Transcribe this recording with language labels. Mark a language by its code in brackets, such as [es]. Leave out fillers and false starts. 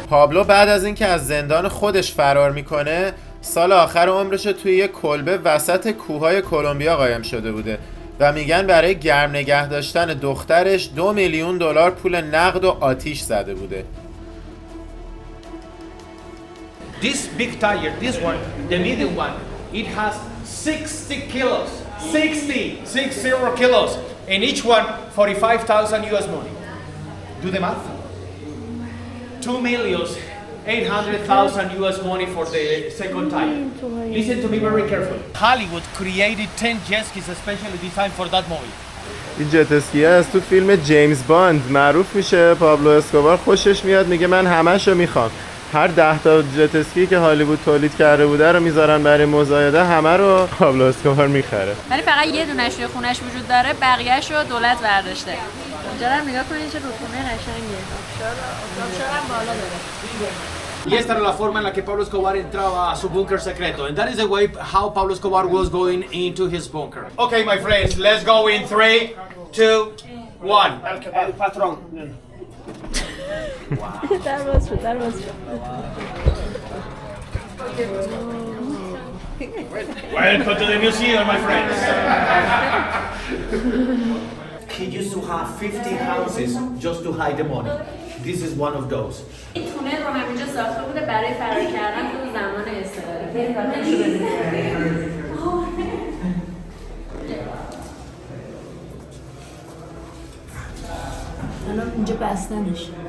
[fa] پابلو بعد از اینکه از زندان خودش فرار میکنه سال آخر عمرش توی یک کلبه وسط کوههای کلمبیا قایم شده بوده و میگن برای گرم نگه داشتن دخترش 2 میلیون دلار پول نقد و آتیش زده بوده. [en] This big tire, this one, the medium one, it has 60 kilos. 60 kilos. And each one, 45,000 US money. Do the math. 2,800,000 US money for the second tire. Listen to me very carefully. Hollywood created 10 jet skis especially designed for that movie. [fa] این جت اسکی از تو فیلم جیمز باند معروف میشه. پابلو اسکوبار خوشش میاد میگه من همه‌شو میخوام. هر 10 تا جت اسکی که هالیوود تولید کرده بوده رو میذارن برای مزایده، همه رو پابلو اسکوبار میخره. ولی فقط یه دونش توی خونش وجود داره، بقیه‌شو دولت برداشته. اینجا رو نگاه کنید چه رودخونه قشنگه. آبشارم بالا داره. [es] Y esta era la forma en la que Pablo Escobar entraba a su búnker secreto. [en] And that is the way how Pablo Escobar was going into his bunker. Okay, my friends, let's go in 3, 2, 1. [es] El patrón. [fa] در باز شد. [en] Welcome to the museum, my friends. He used to have 50 houses just to hide the money. This is one of those. [fa] این تونل رو همینجا ساخته بوده برای فرار کردن تو زمان استعماری. الان اینجا بستنش.